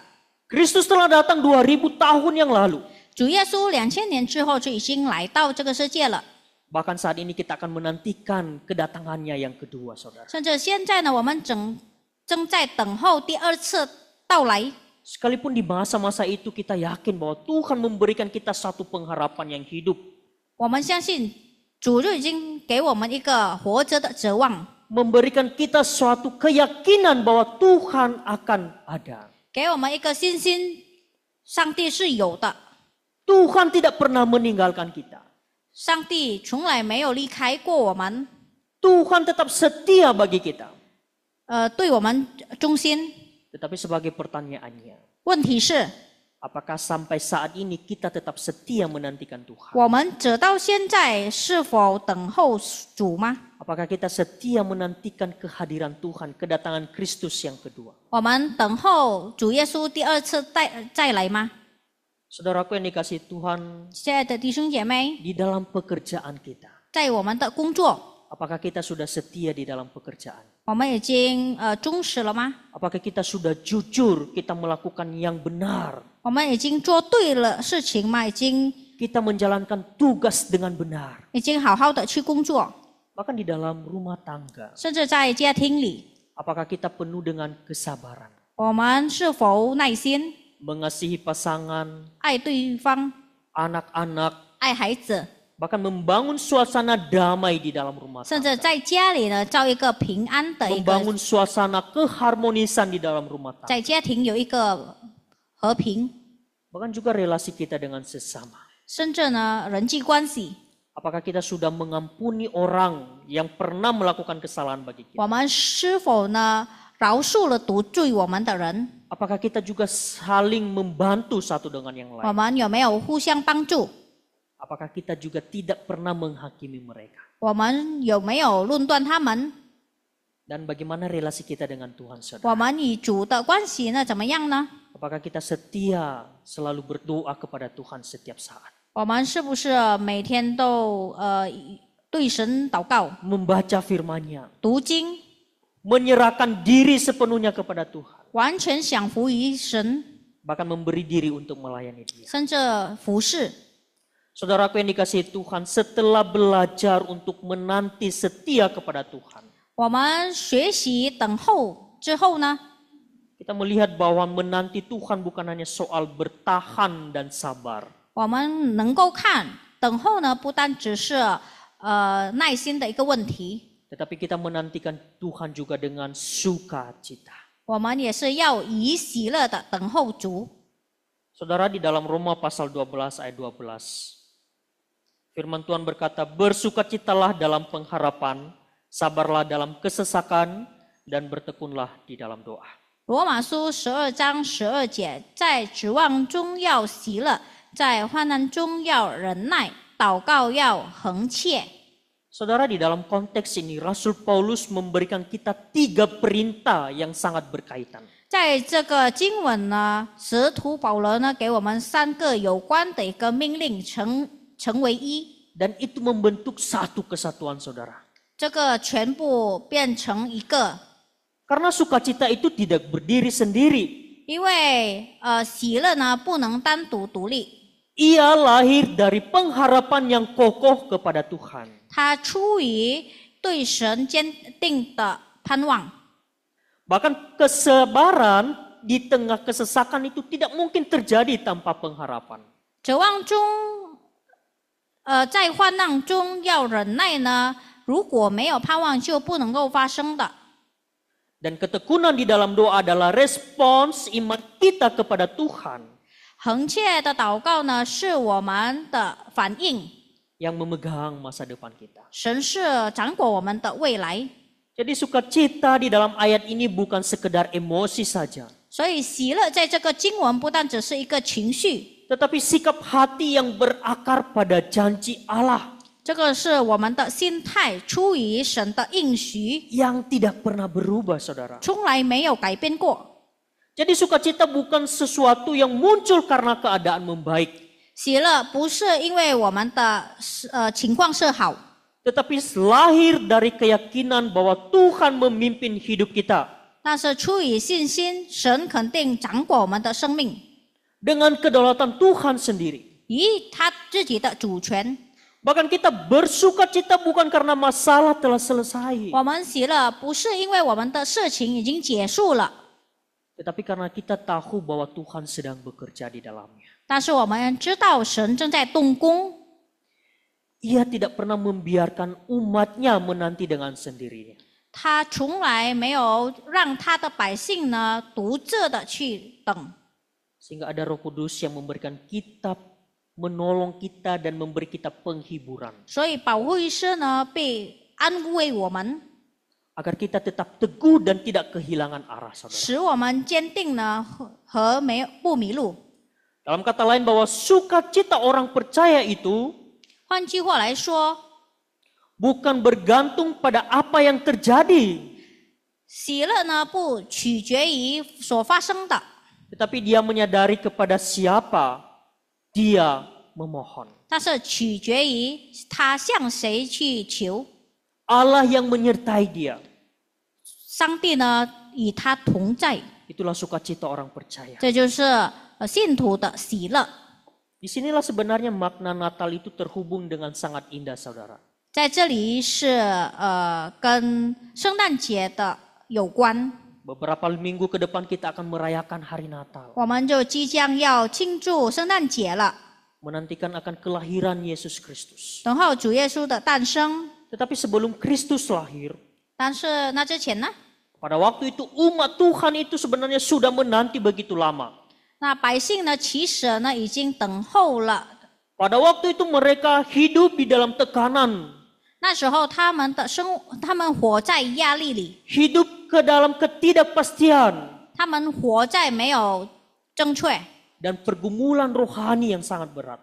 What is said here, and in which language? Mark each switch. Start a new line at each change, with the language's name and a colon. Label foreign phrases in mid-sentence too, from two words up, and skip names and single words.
Indonesian: Kristus telah datang 2000 tahun yang lalu.
Chinese: 主耶稣2000年之后就已经来到这个世界了，
Indonesian: Bahkan saat ini kita akan menantikan kedatangannya yang kedua, saudara.
Chinese: 甚至现在呢，我们正在等候第二次到来。
Indonesian: Sekalipun di masa-masa itu kita yakin bahwa Tuhan memberikan kita satu pengharapan yang hidup.
Chinese: 我们相信主就已经给我们一个活着的指望，
Indonesian: Memberikan kita suatu keyakinan bahwa Tuhan akan ada.
Chinese: 给我们一个信心，上帝是有的，
Indonesian: Tuhan tidak pernah meninggalkan kita.
Chinese: 上帝从来没有离开过我们，
Indonesian: Tuhan tetap setia bagi kita.
Chinese: 对我们忠心。
Indonesian: Tetapi sebagai pertanyaannya,
Chinese: 问题是，
Indonesian: apakah sampai saat ini kita tetap setia menantikan Tuhan?
Chinese: 我们直到现在是否等候主吗？
Indonesian: Apakah kita setia menantikan kehadiran Tuhan, kedatangan Kristus yang kedua?
Chinese: 我们等候主耶稣第二次再来吗？
Indonesian: Saudaraku yang dikasihi Tuhan,
Chinese: 亲爱的弟兄姐妹，
Indonesian: di dalam pekerjaan kita,
Chinese: 在我们的工作，
Indonesian: apakah kita sudah setia di dalam pekerjaan?
Chinese: 我们已经忠实了吗？
Indonesian: Apakah kita sudah jujur, kita melakukan yang benar?
Chinese: 我们已经做对了事情吗？已经
Indonesian: Kita menjalankan tugas dengan benar.
Chinese: 好好的去工作，
Indonesian: Bahkan di dalam rumah tangga,
Chinese: 甚至在家庭里，
Indonesian: apakah kita penuh dengan kesabaran?
Chinese: 我们是否耐心
Indonesian: Mengasihi pasangan,
Chinese: 爱对方、
Indonesian: anak-anak,
Chinese: 爱孩子，
Indonesian: bahkan membangun suasana damai di dalam rumah
Chinese: 甚
Indonesian: tangga.
Chinese: 至在家里呢造一个平安的一个，
Indonesian: Membangun suasana keharmonisan di dalam rumah tangga.
Chinese: 在家庭有一个和平，
Indonesian: Bahkan juga relasi kita dengan sesama.
Chinese: 甚至呢人际关系，
Indonesian: Apakah kita sudah mengampuni orang yang pernah melakukan kesalahan bagi kita?
Chinese: 我们是否呢饶恕了得罪我们的人？
Indonesian: Apakah kita juga saling membantu satu dengan yang
Chinese: 我
Indonesian: lain?
Chinese: 们有没有互相帮助？
Indonesian: Apakah kita juga tidak pernah menghakimi mereka?
Chinese: 我们有没有论断他们？
Indonesian: Dan bagaimana relasi kita dengan Tuhan,
Chinese: 我
Indonesian: saudara?
Chinese: 们与主的关系呢怎么样呢？
Indonesian: Apakah kita setia selalu berdoa kepada Tuhan setiap saat?
Chinese: 我们是不是每天都对神祷告、
Indonesian: Membaca firman-Nya,
Chinese: 读经，
Indonesian: menyerahkan diri sepenuhnya kepada Tuhan,
Chinese: 完全降服于神，
Indonesian: bahkan memberi diri untuk melayani Dia.
Chinese: 甚至服侍？
Indonesian: Saudaraku yang dikasihi Tuhan, setelah belajar untuk menanti setia kepada Tuhan,
Chinese: 我们学习等候之后呢，
Indonesian: kita melihat bahwa menanti Tuhan bukan hanya soal bertahan dan sabar,
Chinese: 我们能够看等候呢，不单只是耐心的一个问题，
Indonesian: tetapi kita menantikan Tuhan juga dengan sukacita.
Chinese: 我们也是要以喜乐的等候主。
Indonesian: Saudara, di dalam Roma pasal 12 ayat 12, firman Tuhan berkata, bersukacitalah dalam pengharapan, sabarlah dalam kesesakan, dan bertekunlah di dalam doa.
Chinese: 罗马书12章12节，在指望中要喜乐，在患难中要忍耐，祷告要恒切。
Indonesian: Saudara, di dalam konteks ini Rasul Paulus memberikan kita 3 perintah yang sangat berkaitan.
Chinese: 在这个经文呢，使徒保罗呢给我们3个有关的一个命令成为一，
Indonesian: Dan itu membentuk satu kesatuan, saudara.
Chinese: 这个全部变成一个。
Indonesian: Karena sukacita itu tidak berdiri sendiri.
Chinese: 因为喜乐呢不能单独独立，
Indonesian: Ia lahir dari pengharapan yang kokoh kepada Tuhan.
Chinese: 它出于对神坚定的盼望。
Indonesian: Bahkan kesabaran di tengah kesesakan itu tidak mungkin terjadi tanpa pengharapan.
Chinese: 指望中，在患难中要忍耐呢，如果没有盼望就不能够发生的。
Indonesian: Dan ketekunan di dalam doa adalah respons iman kita kepada Tuhan
Chinese: 恒切的祷告呢，是我们的反应。
Indonesian: yang memegang masa depan kita.
Chinese: 神是掌管我们的未来。
Indonesian: Jadi sukacita di dalam ayat ini bukan sekedar emosi saja,
Chinese: 所以喜乐在这个经文不但只是一个情绪，
Indonesian: tetapi sikap hati yang berakar pada janji Allah
Chinese: 这个是我们的心态出于神的应许，
Indonesian: yang tidak pernah berubah, saudara.
Chinese: 从来没有改变过。
Indonesian: Jadi sukacita bukan sesuatu yang muncul karena keadaan membaik,
Chinese: 喜乐不是因为我们的情况是好，
Indonesian: tetapi lahir dari keyakinan bahwa Tuhan memimpin hidup kita
Chinese: 那是出于信心，神肯定掌管我们的生命，
Indonesian: dengan kedaulatan Tuhan sendiri.
Chinese: 以他自己的主权。
Indonesian: Bahkan kita bersukacita bukan karena masalah telah selesai,
Chinese: 我们喜乐不是因为我们的事情已经结束了，
Indonesian: tetapi karena kita tahu bahwa Tuhan sedang bekerja di dalamnya.
Chinese: 但是我们知道神正在动工，
Indonesian: Ia tidak pernah membiarkan umatnya menanti dengan sendirinya.
Chinese: 他从来没有让他的百姓呢独自的去等，
Indonesian: Sehingga ada Roh Kudus yang memberikan kita, menolong kita dan memberi kita penghiburan.
Chinese: 所以保惠师呢被安慰我们，
Indonesian: Agar kita tetap teguh dan tidak kehilangan arah, saudara.
Chinese: 使我们坚定呢和没有不迷路。
Indonesian: Dalam kata lain bahwa sukacita orang percaya itu
Chinese: 换句话来说，
Indonesian: bukan bergantung pada apa yang terjadi,
Chinese: 喜乐呢不取决于所发生的，
Indonesian: tetapi dia menyadari kepada siapa dia memohon.
Chinese: 但是取决于他向谁去求。
Indonesian: Allah yang menyertai dia.
Chinese: 上帝呢与他同在，
Indonesian: Itulah sukacita orang percaya.
Chinese: 这就是信徒的喜乐。
Indonesian: Disinilah sebenarnya makna Natal itu terhubung dengan sangat indah, saudara.
Chinese: 在这里是跟圣诞节的有关，
Indonesian: Beberapa minggu ke depan kita akan merayakan hari Natal.
Chinese: 我们就即将要庆祝圣诞节了，
Indonesian: Menantikan akan kelahiran Yesus Kristus.
Chinese: 等候主耶稣的诞生。
Indonesian: Tetapi sebelum Kristus lahir,
Chinese: 但是那之前呢，
Indonesian: pada waktu itu umat Tuhan itu sebenarnya sudah menanti begitu lama.
Chinese: 那百姓呢其实呢已经等候了。
Indonesian: Pada waktu itu mereka hidup di dalam tekanan,
Chinese: 那时候他们活在压力里，
Indonesian: hidup ke dalam ketidakpastian
Chinese: 他们活在没有正确，
Indonesian: dan pergumulan rohani yang sangat berat.